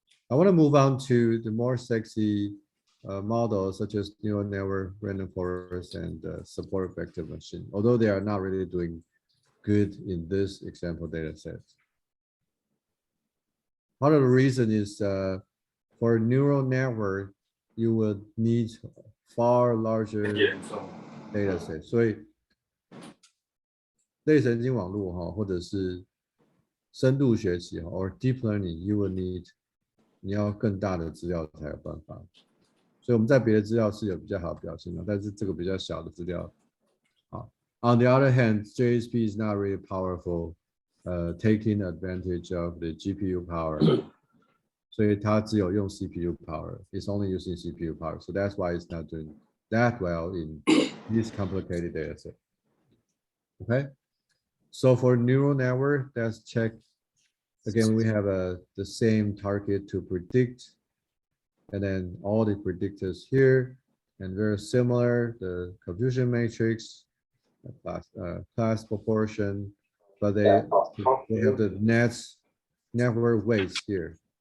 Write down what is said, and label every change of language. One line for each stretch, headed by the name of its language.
English: I want to move on to the more sexy models such as neural network, random forest, and support vector machine, although they are not really doing good in this example data set. Part of the reason is for neural network, you would need far larger data set，
Chinese: 所以类神经网络哈，或者是深度学习
English: or deep learning， you will need
Chinese: 你要更大的资料才有办法。所以我们在别的资料是有比较好的表现的，但是这个比较小的资料。
English: 好 ，On the other hand, JASP is not really powerful, taking advantage of the GPU power.
Chinese: 所以它只有用 CPU power.
English: It's only using CPU power. So that's why it's not doing that well in this complicated data set. Okay. So for neural network, let's check. Again, we have the same target to predict. And then all the predictors here, and very similar, the confusion matrix, class proportion, but they have the network weights here.